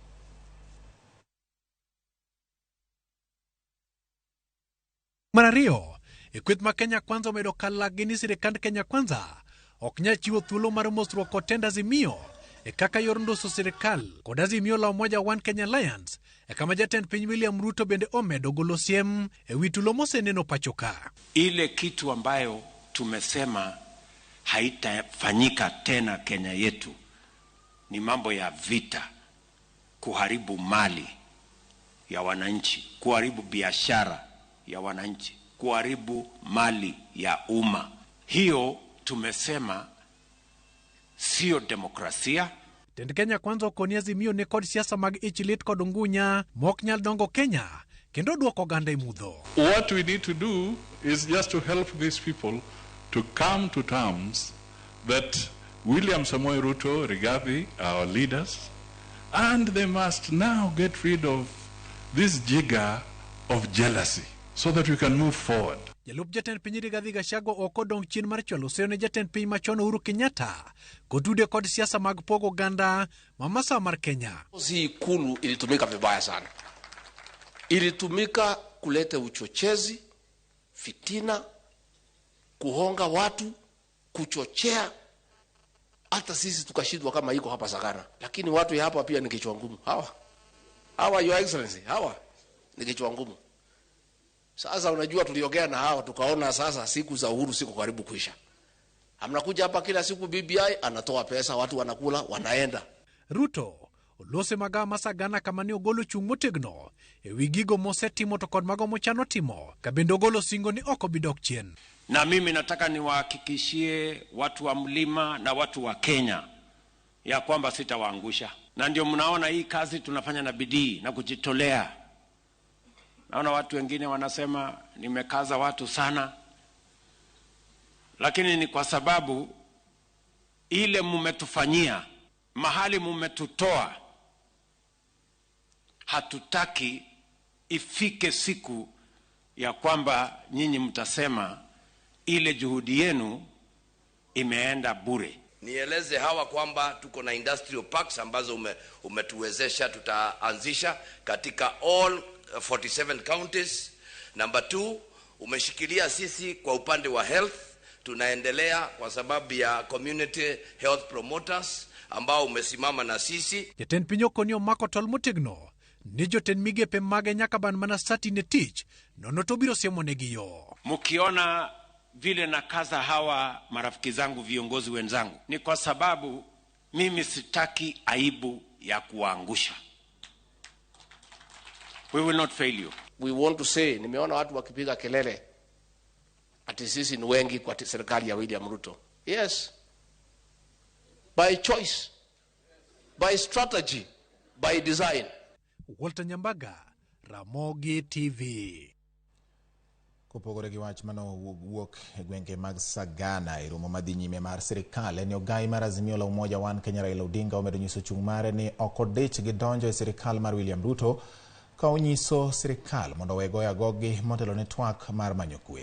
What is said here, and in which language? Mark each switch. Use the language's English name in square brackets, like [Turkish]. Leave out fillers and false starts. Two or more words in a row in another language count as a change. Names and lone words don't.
[Luo (Kenya and Tanzania)] Marario, kweth ma Kenya Kwanza omedo kalagi ni sirikand Kenya Kwanza ok nyal chiwo thuolo mar mosruok kod tend Azimio kaka yor ndoso sirikal kod Azimio la Umoja One Kenya Alliance kama jatend piny William Ruto bende omedo golo siem wi tulo moseneno pachoka. [Swahili] Ile kitu ambayo tumesema haitafanyika tena Kenya yetu ni mambo ya vita, kuharibu mali ya wananchi, kuharibu biashara ya wananchi, kuharibu mali ya umma. Hiyo tumesema sio demokrasia. [Luo (Kenya and Tanzania)] Tend Kenya Kwanza okoni Azimio ne kod siasa mag ichilit kod ngunya mok nyal dongo Kenya kendo duoko ganda imudho. [English] What we need to do is just to help these people to come to terms that William Samoei Ruto, Rigathi, our leaders, and they must now get rid of this jigger of jealousy so that we can move forward. [Luo (Kenya and Tanzania)] Jalup jatend piny Rigathi Gachagua oko dong chien mar chwalo seo ne jatend piny machon Uhuru Kenyatta kotude kod siasa mag pogo ganda mamasa mar Kenya. [Swahili] Hii ikulu ilitumika vibaya sana. Ilitumika kuleta uchochezi, fitina, kuhonga watu, kuchochea. Hata sisi tukashindwa kama iko hapa Sagana. Lakini watu ya hapa pia ni kichwa ngumu. Hawa [English] your excellency, [Swahili] hawa ni kichwa ngumu. Sasa unajua tuliongea na hawa tukaona sasa siku za Uhuru siku karibu kuisha. Amnakuja hapa kila siku BBI anatoa pesa, watu wanakula, wanaenda. [Luo (Kenya and Tanzania)] Ruto olose maga masagana kama ni ogolo chung' motegno wigigo mosetimo to kod mago mochano timo kabendo ogolo singo ni oko bidok chien. [Swahili] Na mimi nataka niwahakikishie watu wa mlima na watu wa Kenya ya kwamba sitawaangusha. Na ndio mnaona hii kazi tunafanya na bidii na kujitolea. Naona watu wengine wanasema nimekaza watu sana, lakini ni kwa sababu ile mumetufanyia, mahali mumetutoa, hatutaki ifike siku ya kwamba nyinyi mtasema ile juhudi yenu imeenda bure. Nieleze hawa kwamba tuko na [English] industrial parks [Swahili] ambazo umetuwezesha tutaanzisha katika [English] all 47 counties. Number 2, [Swahili] umeshikilia sisi kwa upande wa health. Tunaendelea kwa sababu ya [English] community health promoters [Swahili] ambao umesimama na sisi. [Luo (Kenya and Tanzania)] Jatend piny okonyo mako tol motegno ni jotend migepe mage nyaka ban mana sati ne tich nono to biro siemonegi yo. [Swahili] Mkiona vile na kaza hawa marafiki zangu viongozi wenzangu, ni kwa sababu mimi sitaki aibu ya kuangusha. [English] We will not fail you. We want to say, [Swahili] nimeona watu wakipiga kelele ati sisi ni wengi kwa serikali ya William Ruto. [English] Yes. By choice, by strategy, by design. [Luo (Kenya and Tanzania)] Walter Nyambaga, Ramogi TV. Kopogore gi wach mano wuok e gwenge mag Sagana e romo madhi nyime mar sirikal en ogai mar Azimio la Umoja One Kenya Raila Odinga omedo nyiso chung' mare ni ok odich gi donjo e sirikal mar William Ruto ka onyiso sirikal mondo we goyo agogi motelo ne twak mar manyo kwe.